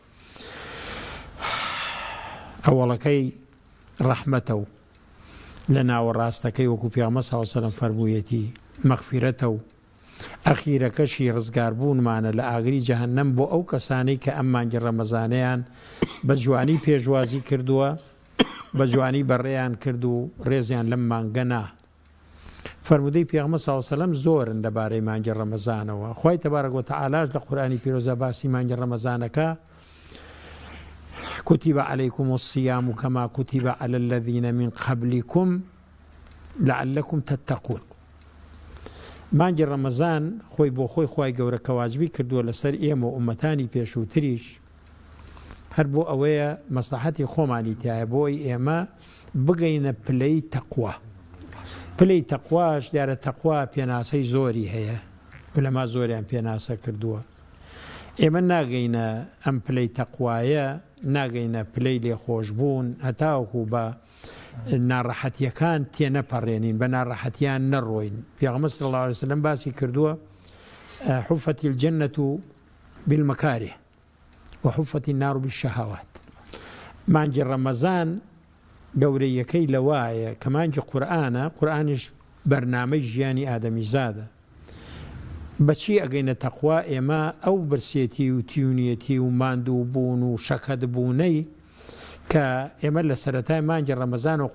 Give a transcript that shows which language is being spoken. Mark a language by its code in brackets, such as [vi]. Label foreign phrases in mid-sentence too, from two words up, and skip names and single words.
[ckb] ئەوەڵەکەی ڕەحمەتە و لە ناوەڕاستەکەی وەکو پێغەمبەر [ar] صلی الله عليه وسلم [ckb] فەرموویەتی مەغفیرەتە و ئەخیرەکەشی ڕزگاربوونمانە لە ئاگری جەهەنەم بۆ ئەو کەسانەی کە ئەم مانگی ڕەمەزانەیان بە جوانی پێشوازی کردووە، بە جوانی بەڕێیان کرد و ڕێزیان لەم مانگە نا. فەرمودەی پێغەمبەر [ar] صلی الله عليه وسلم [ckb] زۆرن لەبارەی مانگی ڕەمەزانەوە. خوای تەبارەک وتەعالاش لە قورئانی پیرۆزە باسی مانگی ڕەمەزانەکە [ar] كتب عليكم الصيام كما كتب على الذين من قبلكم لعلكم تتقون. [ckb] مانگی ڕەمەزان خۆی بۆ خۆی خوای گەورە کەواجبی کردووە لەسەر ئێمە و ئومەتانی پێشووتریش، هەر بۆ ئەوەیە مەسلحەتی خۆمانی تایە بۆی ئێمە بگەینە پلەی تەقوا. پلەی تەقواش دیارە تەقوا پێناسەی زۆری هەیە، لەما زۆریان پێناسە کردووە. ئێمە ناگەینە ئەم پلەی تەقوایە، ناگەینە پلەی لێخۆشبوون هەتاوەکو بە ناڕەحەتیەکان تێنەپەڕێنین، بە ناڕەحەتیان نەڕۆین. پێغەمبەر [ar] صلی الله عليه وسلم [ckb] باسی کردووە [ar] حفت الجنة بالمكاره وحفت النار بالشهوات. [ckb] مانجی ڕەمەزان گەورەیەکەی لەوایە کە مانجی قورئانش بەرنامەی ژیانی ئادەمی زادە. بەچی ئەگەینە تەقوا ئێمە ئەو برسێتی و تیونیەتی و ماندوو بوون و شەکەت بوونەی کە ئێمە لە سەرەتای مانجی ڕەمەزان و